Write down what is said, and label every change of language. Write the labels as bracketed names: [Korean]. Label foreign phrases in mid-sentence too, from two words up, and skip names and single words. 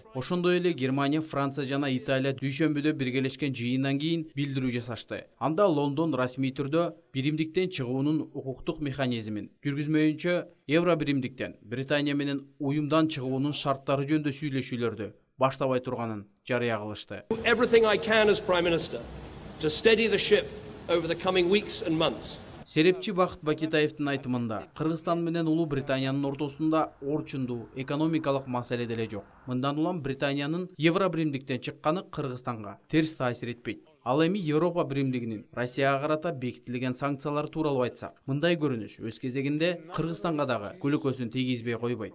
[Kyrgyz] Ошондой эле Германия, Франция жана Италия дүйшөмбүдө биргелешкен жыйындан кийин билдирүү жасашты. Анда Лондон расмий түрдө биримдиктен чыгуунун укуктук механизмин жүргүзмөйүнчө Евро биримдиктен Британия менен уюмдан чыгуунун шарттары жөнүндө сүйлөшүүлөрдү баштабай турганын жарыя кылышты. [English] Everything I can as Prime Minister to steady the ship over the coming weeks and months. [Kyrgyz] Серепчи Бакыт Бакитаевдин айтымында, Кыргызстан менен Улуу Британиянын ортосунда орчундуу экономикалык маселе деле жок. Мындан улам Британиянын Евро биримдиктен чыкканы Кыргызстанга терс таасир этпейт. Ал эми Европа биримдигинин Россияга карата бекитилген санкциялар тууралуу айтсак, мындай көрүнүш өз кезегинде Кыргызстанга дагы көлөкөсүн тийгизбей койбойт.